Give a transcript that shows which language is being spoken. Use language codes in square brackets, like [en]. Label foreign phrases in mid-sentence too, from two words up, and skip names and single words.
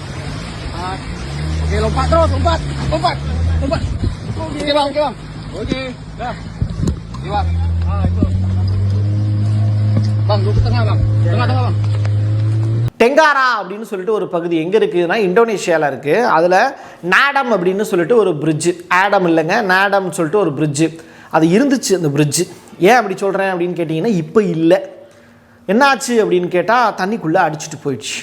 [id] Oke, lompat terus, lompat. Oke bang. Oke, dah. Oke bang. Itu. Bang, duduk tengah bang. Tengah bang. [ta] டெங்காரா அப்படின்னு சொல்லிட்டு ஒரு பகுதி எங்கே இருக்குதுன்னா இந்தோனேஷியாவில் இருக்குது. அதில் நாடம் அப்படின்னு சொல்லிட்டு ஒரு பிரிட்ஜு, ஆடம் இல்லைங்க, நாடம்னு சொல்லிட்டு ஒரு பிரிட்ஜு அது இருந்துச்சு. அந்த பிரிட்ஜு ஏன் அப்படி சொல்கிறேன் அப்படின்னு கேட்டிங்கன்னா, இப்போ இல்லை. என்னாச்சு அப்படின்னு கேட்டால் தண்ணிக்குள்ளே அடிச்சுட்டு போயிடுச்சு.